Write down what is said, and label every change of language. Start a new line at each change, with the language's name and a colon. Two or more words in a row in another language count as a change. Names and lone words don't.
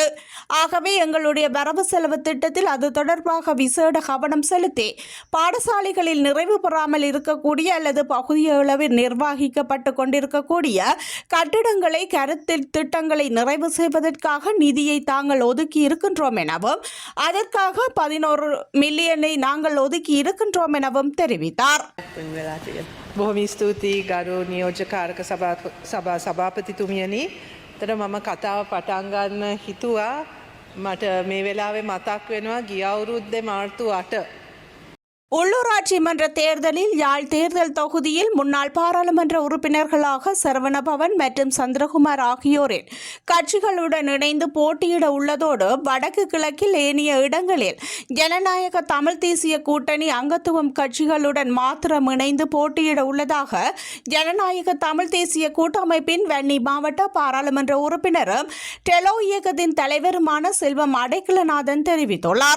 Tamil: ஆகவே எங்களுடைய வரவு செலவு திட்டத்தில் அது தொடர்பாக விசேட கவனம் செலுத்தி பாடசாலைகளில் நிறைவு பெறாமல் இருக்கக்கூடிய அல்லது பகுதியளவில் நிர்வகிக்கப்பட்டு கொண்டிருக்கக்கூடிய கட்டிடங்களை கருத்தில் திட்டங்களை நிறைவு செய்வதற்காக நிதியை தாங்கள் ஒதுக்கி இருக்கின்றோம் எனவும் அதற்காக 11 மில்லியனை நாங்கள் ஒதுக்கி இருக்கின்றோம் எனவும் தெரிவித்தார்.
Sinhala: බොහොම ස්තුතියි ගරු නියෝජ්‍යකාරක සභාපතිතුමියනි. තර මම කතාව පටන් ගන්න හිතුවා මට මේ වෙලාවේ මතක් වෙනවා ගිය අවුරුද්දේ මාර්තු 8
Tamil: உள்ளூராட்சி மன்ற தேர்தலில் யாழ் தேர்தல் தொகுதியில் முன்னாள் பாராளுமன்ற உறுப்பினர்களாக சரவணபவன் மற்றும் சந்திரகுமார் ஆகியோரின் கட்சிகளுடன் இணைந்து போட்டியிட உள்ளதோடு வடக்கு கிழக்கில் ஏனைய இடங்களில் ஜனநாயக தமிழ் தேசிய கூட்டணி அங்கத்துவம் கட்சிகளுடன் மாத்திரம் இணைந்து போட்டியிட உள்ளதாக ஜனநாயக தமிழ் தேசிய கூட்டமைப்பின் வன்னி மாவட்ட பாராளுமன்ற உறுப்பினரும் டெலோ இயக்கத்தின் தலைவருமான செல்வம் அடைக்கலநாதன் தெரிவித்துள்ளார்.